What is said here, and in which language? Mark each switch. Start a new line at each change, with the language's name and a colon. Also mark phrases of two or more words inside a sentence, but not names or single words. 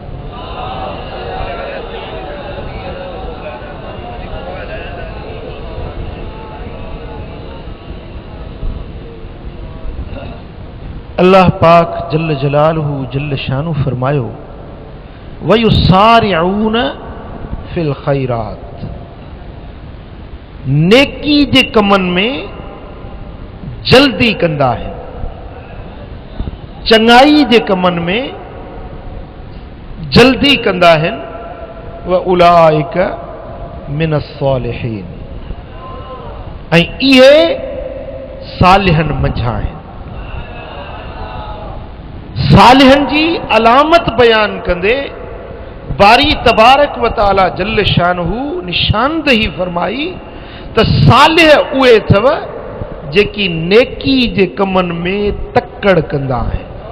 Sindhi: अल्लाह पाक
Arabic: جل جلاله جل شأنه
Sindhi: फरमायो,
Arabic: ويسارعون في الخيرات.
Sindhi: नेकी जे कमन में जल्दी कंदा आहिनि, चङाई जे कमन में जल्दी कंदा आहिनि।
Arabic: و أولئك من الصالحين,
Sindhi: ऐं इहे सालिहन मंझां आहिनि। सालिहन जी अलामत बयान कंदे
Arabic: باري تبارك و تعالى جل شأنه
Sindhi: निशानदही फरमाई त सालिह उहे अथव जेकी नेकी जे कमनि में तकड़ कंदा आहिनि।